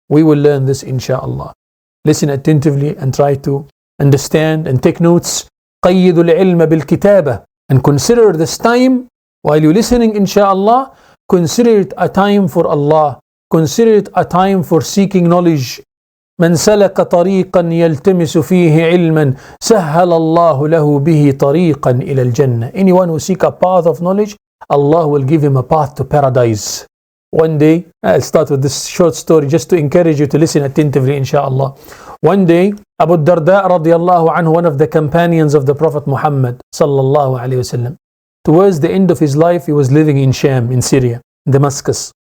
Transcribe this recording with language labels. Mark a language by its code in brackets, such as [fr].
[en] We will learn this inshallah. Listen attentively and try to understand and take notes. [ar] قيدوا العلم بالكتابة. [en] And consider this time while you're listening inshallah, consider it a time for Allah. Consider it a time for seeking knowledge. [ar] من سلك طريقا يلتمس فيه علما سهل الله له به طريقا إلى الجنة. [en] Anyone who seek a path of knowledge, Allah will give him a path to paradise. One day, I'll start with this short story just to encourage you to listen attentively inshallah. One day, Abu Darda radiyallahu anhu, one of the companions of the Prophet Muhammad sallallahu alayhi wasallam, towards the end of his life, he was living in Sham, in Syria, Damascus.